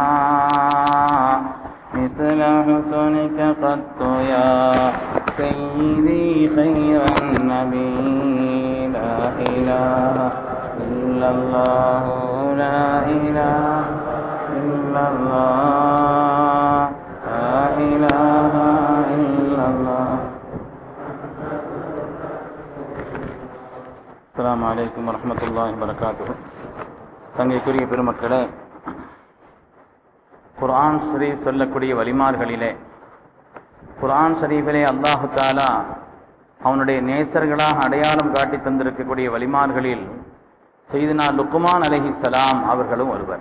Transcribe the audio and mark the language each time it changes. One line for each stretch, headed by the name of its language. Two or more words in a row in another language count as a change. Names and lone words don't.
Arabic: مثل حسنك قط يا سيدي خير النبي لا إله إلا الله لا إله إلا الله لا إله إلا الله. السلام عليكم ورحمة الله وبركاته.
Tamil: சங்கைக்குரிய பெருமக்களே, குர்ஆன் ஷரீஃப் சொல்லக்கூடிய வலிமார்களிலே குர்ஆன் ஷரீஃபிலே அல்லாஹு தஆலா அவனுடைய நேசர்களாக அடையாளம் காட்டி தந்திருக்கக்கூடிய வலிமார்களில் சையதுனா லுக்மான் அலைஹிஸ்ஸலாம் அவர்களும் ஒருவர்.